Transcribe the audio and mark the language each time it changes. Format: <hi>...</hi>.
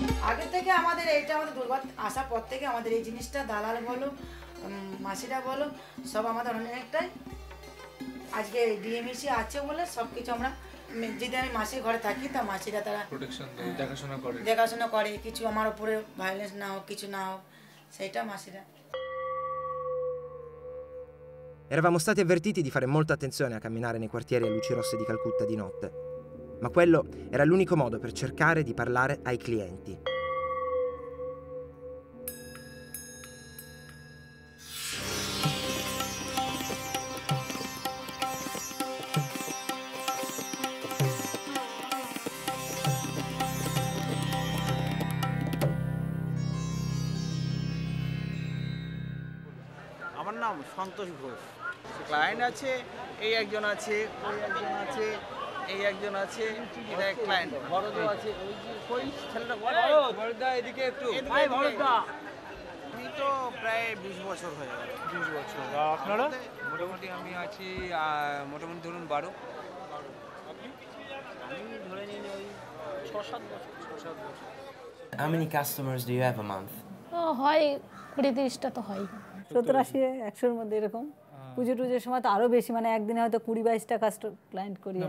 <bn>আগে থেকে আমাদের এইটা আমাদের দুর্বার আসার পর থেকে আমাদের এই জিনিসটা দালাল বলো মাসিরা বলো সব আমাদের অনেকটাই আজকে ডিএমইসি আছে বলে সব কিছু আমরা যদি আমি মাসির ঘরে থাকি তা মাসিরা তারা প্রোটেকশন দেয়, দেখাশোনা করে কিছু আমার উপরে ভায়োলেন্স না হোক কিছু না হোক সেটা মাসিরা।</bn> <it>Eravamo stati avvertiti di fare molta attenzione a camminare nei quartieri a luci rosse di Calcutta di notte, ma quello era l'unico modo per cercare di parlare ai clienti.</it> <bn>আমার নাম সন্তোষ ঘোষ। ক্লায়েন্ট আছে, এই একজন আছে, ওই একজন আছে, এই একজন আছে, এটা ক্লায়েন্ট বড়দা আছে, ওই যে কই ছেলেটা বড়দা এদিকে একটু ভাই বড়দা। আমি তো প্রায় 20 বছর হয়ে গেল। 20 বছর। আপনারা? মোটামুটি আমি আছি মোটামুটি ধরুন 12। আমি ধরে নিন ওই 6-7 বছর।</bn> <en>How many customers do you have a month?</en> <bn>হয় 20-30টা তো হয়। 70-80-100-র মধ্যে এরকম। পুজো টুজোর সময় তো আরও বেশি, মানে একদিনে হয়তো 20-22টা ক্লায়েন্ট করি।</bn>